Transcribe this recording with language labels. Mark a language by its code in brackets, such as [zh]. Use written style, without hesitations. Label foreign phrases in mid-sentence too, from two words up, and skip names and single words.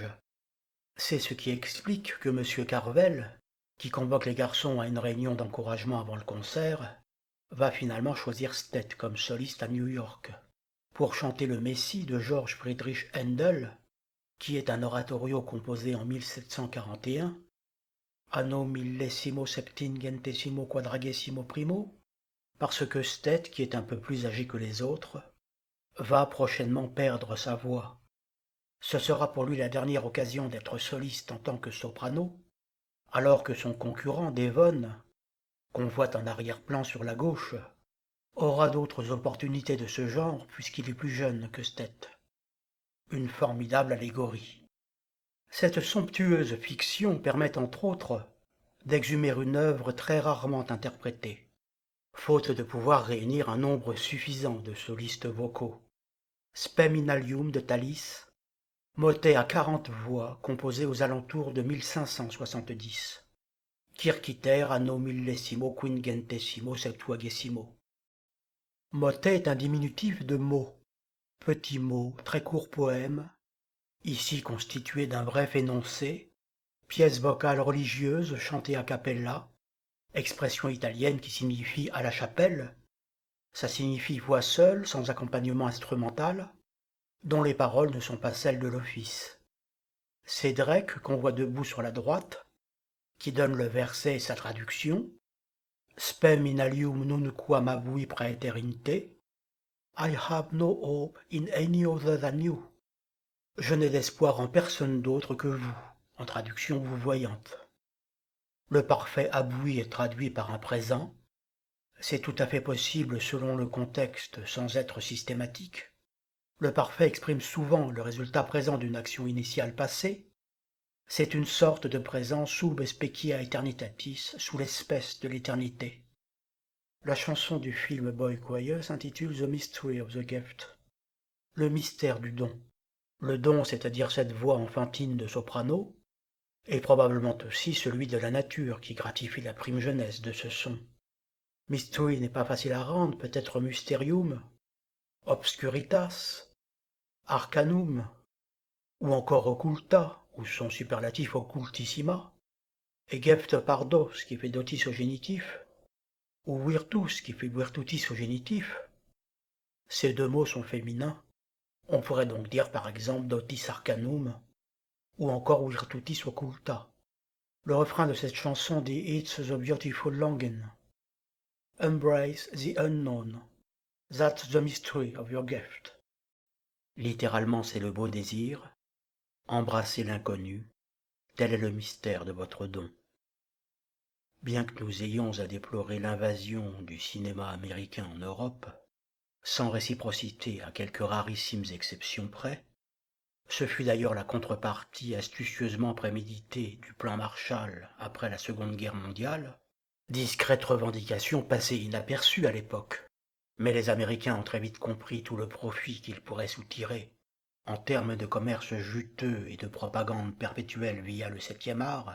[fr] C'est ce qui explique que M. Carvel, qui convoque les garçons à une réunion d'encouragement avant le concert, va finalement choisir Stedt comme soliste à New York, pour chanter le Messie de George Friedrich Handel, qui est un oratorio composé en 1741, [la] anno millesimo septingentesimo quadragesimo primo, [fr] parce que Stedt, qui est un peu plus âgé que les autres, va prochainement perdre sa voix. Ce sera pour lui la dernière occasion d'être soliste en tant que soprano, alors que son concurrent Devon, qu'on voit en arrière-plan sur la gauche, aura d'autres opportunités de ce genre puisqu'il est plus jeune que Stedt. Une formidable allégorie. Cette somptueuse fiction permet entre autres d'exhumer une œuvre très rarement interprétée, faute de pouvoir réunir un nombre suffisant de solistes vocaux. Spem in alium de Thalys, motet à 40 voix composé aux alentours de 1570. [la] Circiter anno millesimo quingentesimo septuagesimo. [fr] Motet est un diminutif de mot, petit mot, très court poème, ici constitué d'un bref énoncé, pièce vocale religieuse chantée [it] a cappella, [fr] expression italienne qui signifie à la chapelle, ça signifie voix seule, sans accompagnement instrumental, dont les paroles ne sont pas celles de l'office. C'est Drake qu'on voit debout sur la droite, qui donne le verset et sa traduction, [la] Spem in alium nunquam abui praeterinte, [en] I have no hope in any other than you. [fr] Je n'ai d'espoir en personne d'autre que vous, en traduction vous voyante. Le parfait abui est traduit par un présent. C'est tout à fait possible selon le contexte sans être systématique. Le parfait exprime souvent le résultat présent d'une action initiale passée. C'est une sorte de présent [la] sub specia aeternitatis, [fr] sous l'espèce de l'éternité. La chanson du film Boy Choir s'intitule The Mystery of the Gift, le mystère du don. Le don, c'est-à-dire cette voix enfantine de soprano, et probablement aussi celui de la nature qui gratifie la prime jeunesse de ce son. Mystery n'est pas facile à rendre, peut-être [la] mysterium, obscuritas, arcanum, [fr] ou encore occulta, ou son superlatif occultissima, et gefte pardos qui fait dotis au génitif, ou virtus qui fait virtutis au génitif. Ces deux mots sont féminins. On pourrait donc dire par exemple [la] dotis arcanum, [fr] ou encore [la] virtutis occulta. [fr] Le refrain de cette chanson dit [en] It's the beautiful longing. Embrace the unknown. That's the mystery of your gift. [fr] Littéralement, c'est le beau désir. Embrasser l'inconnu. Tel est le mystère de votre don. Bien que nous ayons à déplorer l'invasion du cinéma américain en Europe, sans réciprocité à quelques rarissimes exceptions près, ce fut d'ailleurs la contrepartie astucieusement préméditée du plan Marshall après la Seconde Guerre mondiale, discrète revendication passée inaperçue à l'époque, mais les Américains ont très vite compris tout le profit qu'ils pourraient soutirer, en termes de commerce juteux et de propagande perpétuelle via le 7e art.